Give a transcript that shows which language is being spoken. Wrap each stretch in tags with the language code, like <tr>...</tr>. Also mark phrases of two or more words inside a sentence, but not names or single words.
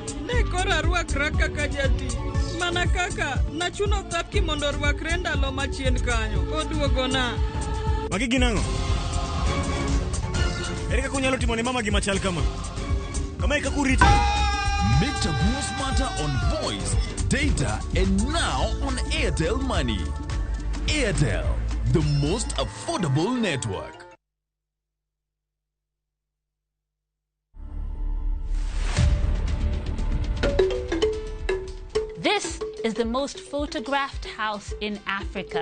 <luo>ne kora rwakra kaka jati. Mana kaka nachuno thapki mondo rwakre ndalo machien kanyo. Oduogona. Magi ginang'o? Ere kaka unyalo timo ne mama gima chal kama? Kama e kaka urito.</luo> <en>Make Chaguo smarter on voice, data, and now on Airtel Money. Airtel, the most affordable network. This is the most photographed house in Africa.</en>